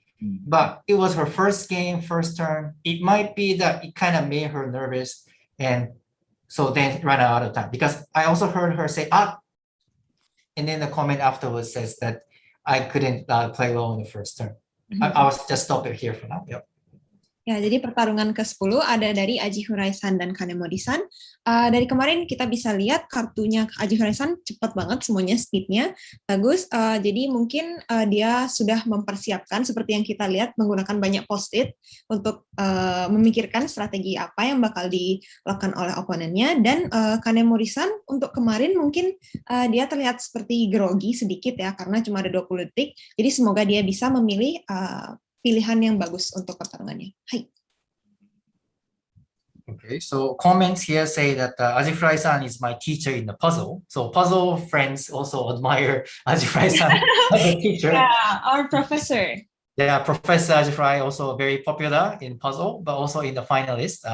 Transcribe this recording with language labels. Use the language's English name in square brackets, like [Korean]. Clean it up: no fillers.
[English] But it was her first game, first turn. It might be that it kind of made her nervous, and so then ran out of time. Because I also heard her say, and then the comment afterwards says that I couldn't play well in the first turn. I was just stop it here for now. Yep. [Indonesian] Ya, jadi pertarungan ke-10 ada dari Aji Hurai-san dan Kanemori-san. Dari kemarin kita bisa lihat kartunya Aji Hurai-san cepat banget semuanya, speednya bagus. Jadi mungkin dia sudah mempersiapkan seperti yang kita lihat menggunakan banyak post-it untuk memikirkan strategi apa yang bakal dilakukan oleh oponennya. Dan Kanemori-san untuk kemarin mungkin dia terlihat seperti grogi sedikit ya karena cuma ada 20 detik. Jadi semoga dia bisa memilih pilihan yang bagus untuk pertarungannya. Hai. [English] Okay, so comments here say that Ajifurai-san is my teacher in the puzzle. So puzzle friends also admire Ajifurai-san as a teacher. Yeah, our professor. Yeah, Professor Ajifurai also very popular in puzzle, but also in the finalist.